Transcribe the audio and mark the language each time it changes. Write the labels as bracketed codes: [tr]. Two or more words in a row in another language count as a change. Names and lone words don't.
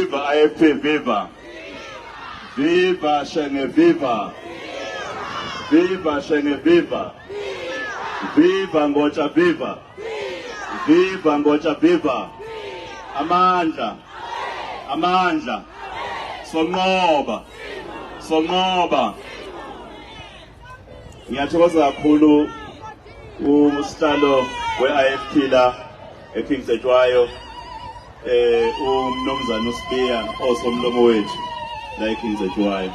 [zu] IFP viva. Viva Shenge viva. Viva Shenge viva. Viva Ngocha viva. Viva Ngocha viva. Amandla. Amandla. Sonqoba. Sonqoba. Ngiyathokoza kakhulu usihlalo we-IFP la ePhindletshwayo umnumzana uSibiya osomlomo wethu la ePhindletshwayo.